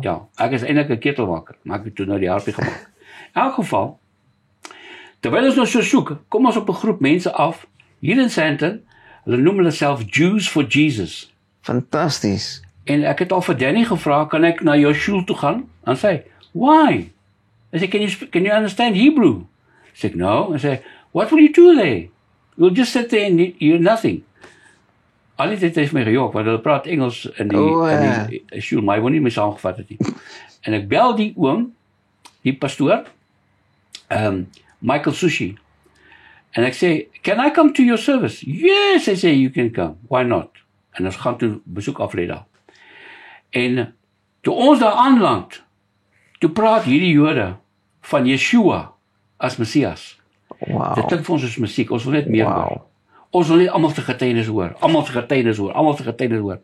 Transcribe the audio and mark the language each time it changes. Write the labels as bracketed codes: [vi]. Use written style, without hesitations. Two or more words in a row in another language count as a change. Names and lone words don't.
[af] Ja, ek is eintlik 'n ketelmaker, maar ek het toe nou die harpie gemaak. In elk geval, terwyl ons nou so soek, kom ons op 'n groep mense af, hier in Sandton, hulle noem hulle self Jews for Jesus. Fantasties. En ek het al vir Danny gevra, kan ek na jou skool toe gaan? En sy, [en] why? I said, can you understand Hebrew? I said, no. I said, what will you do there? You'll just sit there and you're nothing. [af] Al die tyd het my gejok, want hulle praat Engels in die skool, maar hy wou nie my saamgevat het nie. En ek bel die oom, die pastoor, Michael Sushi, en ek sê, [en] can I come to your service? Yes, [af] hy sê, [en] you can come, why not? [af] En ons gaan toe besoek aflê daar. En toe ons daar aanland, toe praat hierdie Jode van Yeshua as Messias. Wow. Dit klink vir ons as musiek, ons wil net meer hoor. Ons wil net almal se getuienis hoor, almal se getuienis hoor.